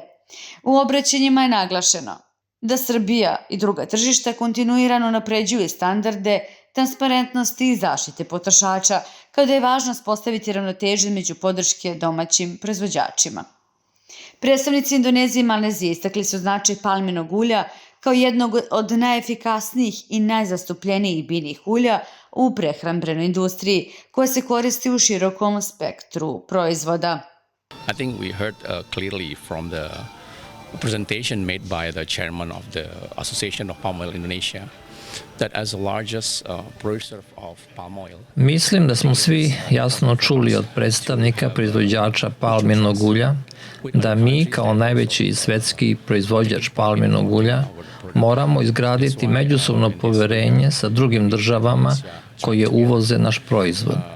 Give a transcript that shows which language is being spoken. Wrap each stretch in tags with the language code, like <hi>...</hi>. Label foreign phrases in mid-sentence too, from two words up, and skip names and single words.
<sr>U obraćanjima je naglašeno da Srbija i druga tržišta kontinuirano napređuju standarde transparentnosti i zaštite potrošača, kao da je važno uspostaviti ravnotežu među podrške domaćim proizvođačima. Predstavnici Indonezije i Malezije istakli su značaj palminog ulja kao jednog od najefikasnijih i najzastupljenijih biljnih ulja u prehrambenoj industriji, koja se koristi u širokom spektru proizvoda.</sr> <en>I think we heard clearly from the presentation made by the chairman of the Association of Palm Oil Indonesia that as the largest producer of palm oil.</en> <sr>Mislim da smo svi jasno čuli od predstavnika proizvođača palminog ulja da mi kao najveći svetski proizvođač palminog ulja moramo izgraditi međusobno poverenje sa drugim državama koje uvoze naš proizvod.</sr>